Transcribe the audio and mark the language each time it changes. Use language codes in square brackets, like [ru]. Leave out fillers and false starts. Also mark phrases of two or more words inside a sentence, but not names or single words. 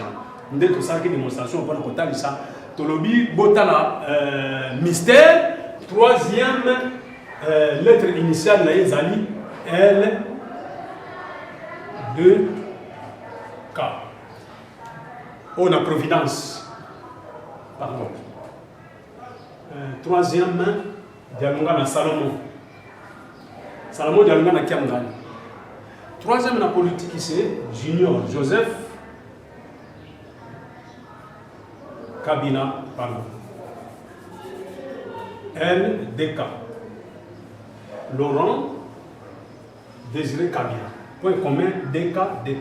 [fr] Nous avons tout ça qui est démonstration, on va compter ça. [ln] Tolobi, Botala, [fr] mystère, 3e lettre initiale, la Zali, L, 2, K. On a Providence. Pardon. 3e, Dialunga na Salomon. Salomon Dialunga na Kiamgani. 3e la politique, c'est Junior Joseph Kabila, pardon. LDK. Laurent Désiré Kabila. Point commun DK.